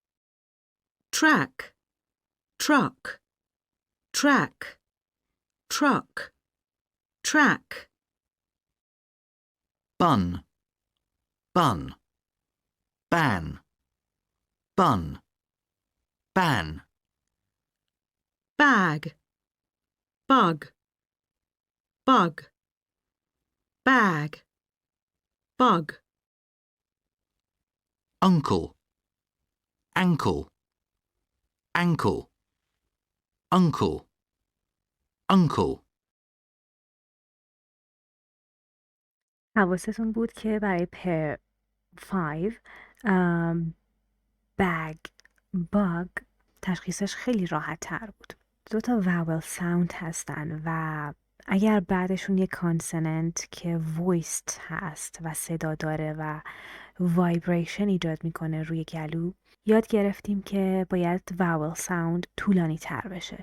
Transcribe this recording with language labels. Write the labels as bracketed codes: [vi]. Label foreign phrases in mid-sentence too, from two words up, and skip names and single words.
[en] Track, truck, track, truck, track, bun, bun, ban, bun, ban, bag, bug, bug, bag, bug, uncle, ankle, ankle, uncle, uncle. [fa] حواستون بود که برای [en] pair 5 bag bug [fa] تشخیصش خیلی راحت تر بود. دو تا [en] vowel sound [fa] هستن و اگر بعدشون یه کانسوننت که voiced هست و صدا داره و vibration ایجاد میکنه روی گلو، یاد گرفتیم که باید [en] vowel sound [fa] طولانی تر بشه.